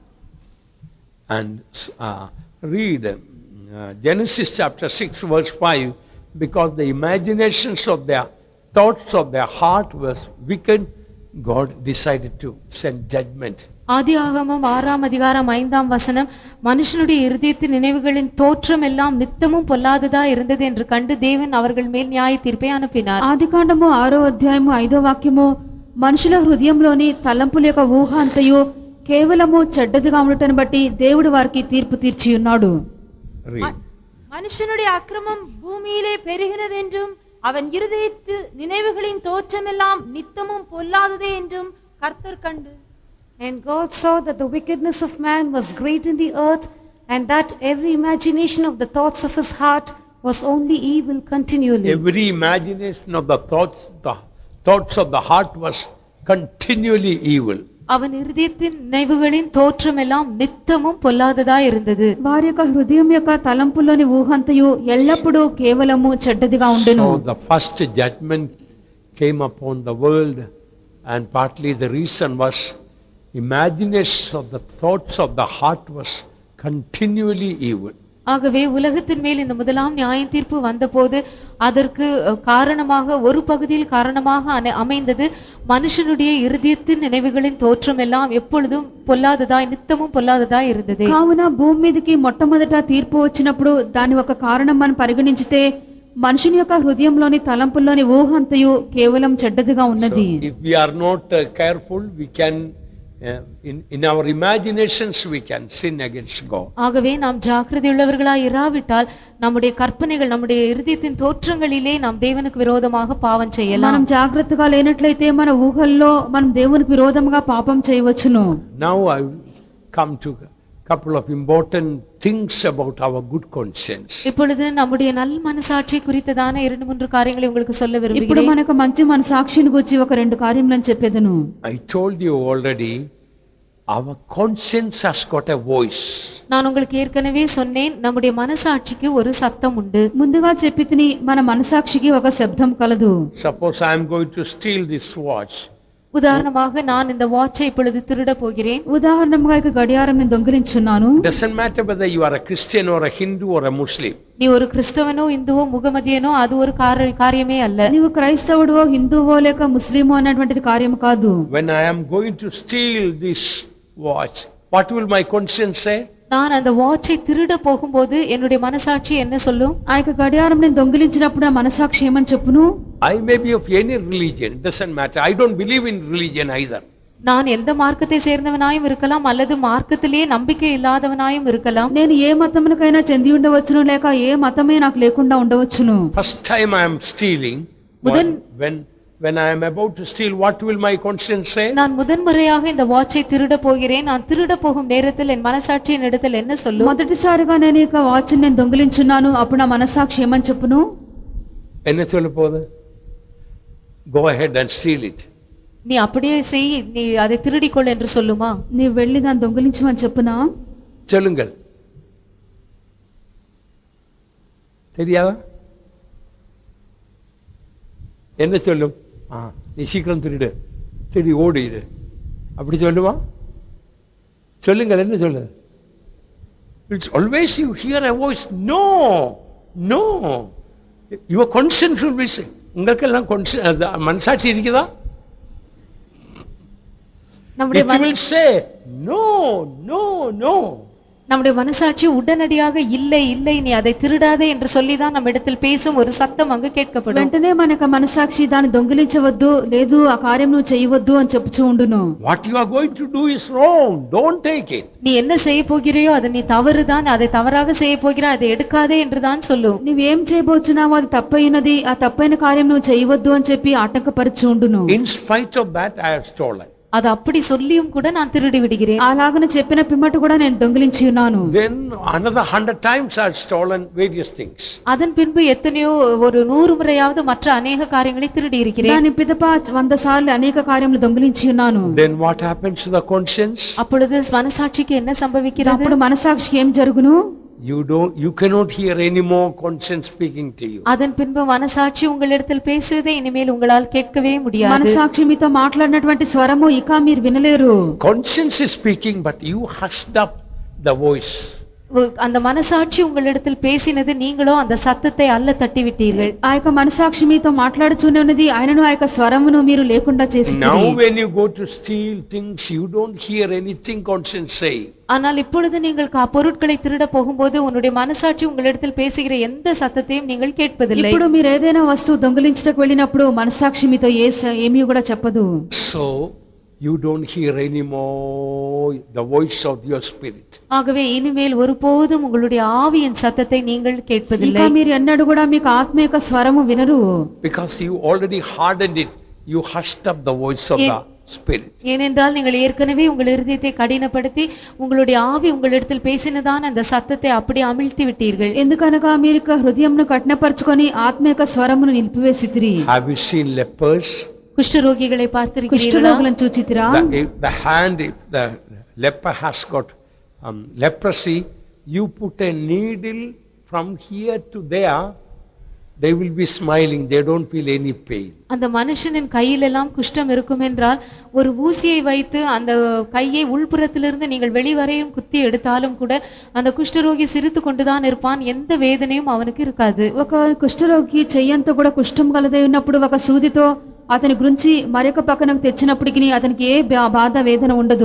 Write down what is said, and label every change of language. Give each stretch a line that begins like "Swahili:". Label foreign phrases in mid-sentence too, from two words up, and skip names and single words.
English: And read Genesis chapter 6 verse 5, because the imaginations of their thoughts of their heart was wicked, God decided to send judgment.
Tamil: ஆதியாகமம் 6ஆம் அதிகாரம் 5ஆம் வசனம், மனுஷனுடைய இருதயத்தின் நினைவுகளின் தோற்றம் எல்லாம் நித்தமும் பொல்லாததா இருந்தது என்று கண்டு தேவன் அவர்கள் மேல் நியாய தீர்ப்பை அனுப்பினார்.
Telugu: ఆదికాండము 6వ అధ్యాయము 5వ వాక్యము, మనుషుల హృదయంలోని తలంపుల యొక్క ఊహ అంతయు కేవలము చెడ్డదిగా ఉండటను బట్టి దేవుడు వారికి తీర్పు తీర్చి ఉన్నాడు.
Tamil: மனுஷனுடைய அக்கிரமம் பூமியிலே பெருகினது என்றும் அவன் இருதயத்து நினைவுகளின் தோற்றமெல்லாம் நித்தமும் பொல்லாததே என்றும் கர்த்தர் கண்டு.
English: And God saw that the wickedness of man was great in the earth, and that every imagination of the thoughts of his heart was only evil continually. Every imagination of the thoughts of the heart was continually evil.
Tamil: அவன் இருதயத்தின் நினைவுகளின் தோற்றம் எல்லாம் நித்தமும் பொல்லாததா இருந்தது.
Telugu: వారి యొక్క హృదయం యొక్క తలంపుల్లోని ఊహంతయు ఎల్లప్పుడూ కేవలము చెడ్డదిగా ఉండెను.
English: So the first judgment came upon the world, and partly the reason was imagination of the thoughts of the heart was continually evil.
Tamil: ஆகவே உலகத்தின் மேல் இந்த முதலாம் நியாய தீர்ப்பு வந்தபோது அதற்கு காரணமாக ஒரு பகுதியில் காரணமாக அமைந்தது மனுஷனுடைய இருதயத்தின் நினைவுகளின் தோற்றம் எல்லாம் எப்பொழுதும் பொல்லாததாய் நித்தமும் பொல்லாததாய் இருந்தது.
Telugu: కావున భూమి మీదకి మొట్టమొదట తీర్పు వచ్చినప్పుడు దాని ఒక కారణం మనం పరిగణించితే మనుషుని యొక్క హృదయంలోని తలంపుల్లోని ఊహ అంతయు కేవలం చెడ్డదిగా ఉన్నది.
English: If we are not careful, we can in our imaginations we can sin against God.
Tamil: ஆகவே நாம் ஜாக்கிரதையுள்ளவர்களாய் இராவிட்டால் நம்முடைய கற்பனைகள் நம்முடைய இருதயத்தின் தோற்றங்களிலே நாம் தேவனுக்கு விரோதமாக பாவம் செய்யலாம்.
Telugu: మనం జాగ్రత్తగా లేనట్లయితే మన ఊహల్లో మనం దేవునికి విరోధంగా పాపం చేయవచ్చును.
English: Now I will come to couple of important things about our good conscience.
Tamil: இப்பொழுது நம்முடைய நல் மனசாட்சி குறித்ததான 2-3 காரியங்களை உங்களுக்கு சொல்ல
Telugu: ఇప్పుడు
Tamil: விரும்புகிறேன்.
Telugu: మనకు మంచి మనసాక్షిని గురించి ఒక 2 కార్యములను చెప్పేదను.
English: I told you already, our conscience has got a voice.
Tamil: நான் உங்களுக்கு ஏற்கனவே சொன்னேன், நம்முடைய மனசாட்சிக்கு ஒரு சத்தம் உண்டு.
Telugu: ముందుగా చెప్పితిని మన మనసాక్షికి ఒక శబ్దం కలదు.
English: Suppose I am going to steal this watch.
Tamil: உதாரணமாக நான் இந்த வாட்சை இப்பொழுது திருட போகிறேன்.
Telugu: ఉదాహరణంగా ఇక గడియారం నేను దొంగిలించున్నాను.
English: Doesn't matter whether you are a Christian or a Hindu or a Muslim.
Tamil: நீ ஒரு கிறிஸ்தவனோ இந்துவோ முகமதியனோ அது ஒரு காரியமே அல்ல.
Telugu: నీవు క్రైస్తవుడో హిందువో లేక ముస్లిమో అన్నటువంటిది కార్యం కాదు.
English: When I am going to steal this watch, what will my conscience say?
Tamil: நான் அந்த வாட்சை திருட போகும்போது என்னுடைய மனசாட்சி என்ன சொல்லும்?
Telugu: ఆ యొక్క గడియారం నేను దొంగిలించినప్పుడు నా మనసాక్షి ఏమని చెప్పును?
English: I may be of any religion, it doesn't matter. I don't believe in religion either.
Tamil: நான் எந்த மார்க்கத்தை சேர்ந்தவனாயும் இருக்கலாம் அல்லது மார்க்கத்திலே நம்பிக்கை இல்லாதவனாயும் இருக்கலாம்.
Telugu: నేను ఏ మతమునకైనా చెంది ఉండవచ్చును లేక ఏ మతమే నాకు లేకుండా ఉండవచ్చును.
English: First time I am stealing, when I am about to steal, what will my conscience say?
Tamil: நான் முதன்முறையாக இந்த வாட்சை திருட போகிறேன். நான் திருட போகும் நேரத்தில் என் மனசாட்சியின் இடத்தில் என்ன சொல்லும்?
Telugu: మొదటిసారిగా నేను ఈ వాచ్ నేను దొంగిలించున్నాను, అప్పుడు నా మనసాక్షి ఏమని చెప్పును?
Tamil: என்ன சொல்ல போகுது?
English: Go ahead and steal it.
Tamil: நீ அப்படியே செய், நீ அதை திருடிக்கொள் என்று சொல்லுமா?
Telugu: நீ వెళ్ళి దాన్ని దొంగిలించమని చెప్పునా?
Tamil: சொல்லுங்கள். தெரியாதா? என்ன சொல்லும்? நீ சீக்கிரம் திருடி ஓடிடு, அப்படி சொல்லுமா? சொல்லுங்கள், என்ன சொல்லு?
English: It's always you hear a voice, no. Your conscience will be saying,
Tamil: உங்களுக்கெல்லாம் மனசாட்சி இருக்குதா?
English: It will say, no.
Tamil: நம்முடைய மனசாட்சி உடனடியாக இல்லை நீ அதை திருடாதே என்று சொல்லிதான் நம்ம இடத்தில் பேசும் ஒரு சத்தம் அங்கு கேட்கப்படும்.
Telugu: వెంటనే మనకు మనసాక్షి దాన్ని దొంగిలించవద్దు, లేదు ఆ కార్యం నువ్వు చేయవద్దు అని చెప్పుచూ ఉండును.
English: What you are going to do is wrong, don't take it.
Tamil: நீ என்ன செய்ய போகிறாயோ அது நீ தவறுதான், அதை தவறாக செய்ய போகிறாய், அதை எடுக்காதே என்றுதான் சொல்லு.
Telugu: నువ్వేం చేయబోచున్నావో అది తప్పైనది, ఆ తప్పైన కార్యం నువ్వు చేయవద్దు అని చెప్పి ఆటంకపరచు ఉండును.
English: In spite of that I have stolen.
Tamil: அது அப்படி சொல்லியும் கூட நான் திருடி விடுகிறேன்.
Telugu: అలాగనే చెప్పిన పిమ్మట కూడా నేను దొంగిలించి ఉన్నాను.
English: Then another 100 times I have stolen various things.
Tamil: அதன் பின்பு எத்தனையோ ஒரு 100 முறையாவது மற்ற अनेक காரியங்களை திருடி இருக்கிறேன்.
Telugu: దాని పిదప 100 సార్లు అనేక కార్యములు దొంగిలించి ఉన్నాను.
English: Then what happens to the conscience?
Tamil: அப்பொழுது மனசாட்சிக்கு என்ன సంభవిக்கிறது?
Telugu: అప్పుడు మనసాక్షికి ఏం జరుగును?
English: You cannot hear any more conscience speaking to you.
Tamil: அதன் பின்பு மனசாட்சி உங்களிடத்தில் பேசுவதை இனிமேல் உங்களால் கேட்கவே முடியாது.
Telugu: మనసాక్షి మీతో మాట్లాడినటువంటి స్వరము ఇక మీరు వినలేరు.
English: Conscience is speaking, but you hushed up the voice.
Tamil: அந்த மனசாட்சி உங்களிடத்தில் பேசினது, நீங்களோ அந்த சத்தத்தை அல்ல தட்டி விட்டீர்கள்.
Telugu: ఆ యొక్క మనసాక్షి మీతో మాట్లాడుతూనే ఉన్నది, ఆయనను ఆ యొక్క స్వరమును మీరు లేకుండా చేసిరి.
English: Now when you go to steal things, you don't hear anything conscience say.
Tamil: ஆனால் இப்பொழுது நீங்கள் பொருட்களை திருட போகும்போது உன்னுடைய மனசாட்சி உங்களிடத்தில் பேசுகிற எந்த சத்தத்தையும் நீங்கள் கேட்பதில்லை.
Telugu: ఇప్పుడు మీరు ఏదైనా వస్తువు దొంగిలించడానికి వెళ్ళినప్పుడు మనసాక్షి మీతో ఏమీ కూడా చెప్పదు.
English: So you don't hear anymore the voice of your spirit.
Tamil: ஆகவே இனிமேல் ஒருபோதும் உங்களுடைய ஆவியின் சத்தத்தை நீங்கள் கேட்பதில்லை.
Telugu: ఇక మీరు ఎన్నడూ కూడా మీకు ఆత్మీయ స్వరము వినరు.
English: Because you already hardened it, you hushed up the voice of the spirit.
Tamil: ஏனென்றால் நீங்கள் ஏற்கனவே உங்கள் இருதயத்தை கடினப்படுத்தி உங்களுடைய ஆவி உங்களிடத்தில் பேசினதான அந்த சத்தத்தை அப்படி அமிழ்த்தி விட்டீர்கள்.
Telugu: ఎందుకనగా మీరు హృదయంను కఠినపరచుకొని ఆత్మీయ స్వరమును నిలిపివేసితిరి.
English: Have you seen lepers?
Tamil: குஷ்டரோகிகளை பார்த்திருக்கிறீர்களா?
Telugu: కుష్ఠరోగులను చూచితిరా?
English: The hand, if the leper has got leprosy, you put a needle from here to there, they will be smiling, they don't feel any pain.
Tamil: அந்த மனுஷனின் கையில் எல்லாம் குஷ்டம் இருக்கும் என்றால் ஒரு ஊசியை வைத்து அந்த கையை உள்புறத்திலிருந்து நீங்கள் வெளிவரையும் குத்தி எடுத்தாலும் கூட அந்த குஷ்டரோகி சிரித்து கொண்டுதான் இருப்பான், எந்த வேதனையும் அவனுக்கு இருக்காது.
Telugu: ఒక కుష్ఠరోగి చెయ్యంతా కూడా కుష్ఠం కలదై ఉన్నప్పుడు ఒక సూదితో అతని గురించి మరొక పక్కనకు తెచ్చినప్పటికీ అతనికి ఏ బాధ వేదన ఉండదు.